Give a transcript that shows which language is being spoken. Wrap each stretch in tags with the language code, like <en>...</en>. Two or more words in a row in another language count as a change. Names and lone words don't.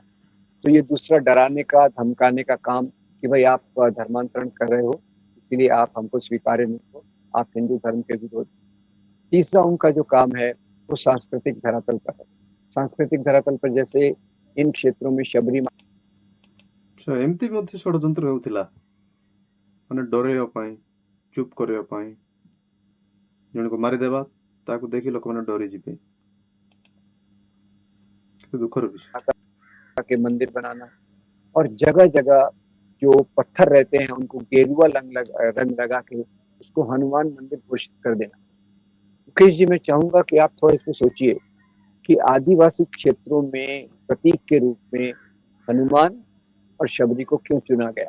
<hi>तो ये दूसरा डराने का, धमकाने का काम कि भाई आप धर्मांतरण कर रहे हो, इसीलिए आप हमको स्वीकार्य नहीं हो, आप हिंदू धर्म के विरोध। तीसरा उनका जो काम है वो सांस्कृतिक धरातल पर है। सांस्कृतिक धरातल पर जैसे इन क्षेत्रों में शबरी</hi> <or>ଏମିତି ମଧ୍ୟ ଷଡ଼ଯନ୍ତ୍ର ହେଉଥିଲା, ମାନେ ଡରେଇବା ପାଇଁ, ଚୁପ୍ କରିବା ପାଇଁ, ଜଣକୁ ମାରିଦେବା, ତାକୁ ଦେଖି ଲୋକମାନେ ଡରିଯିବେ। ଦୁଃଖର ବିଷୟ।</or> <hi>माता के मंदिर बनाना और जगह जगह जो पत्थर रहते हैं उनको गेरुआ रंग लगा के उसको हनुमान मंदिर घोषित कर देना। मुकेश जी, मैं चाहूंगा कि आप थोड़ा इसको सोचिए कि आदिवासी क्षेत्रों में प्रतीक के रूप में हनुमान और शबरी को क्यों चुना गया।</hi>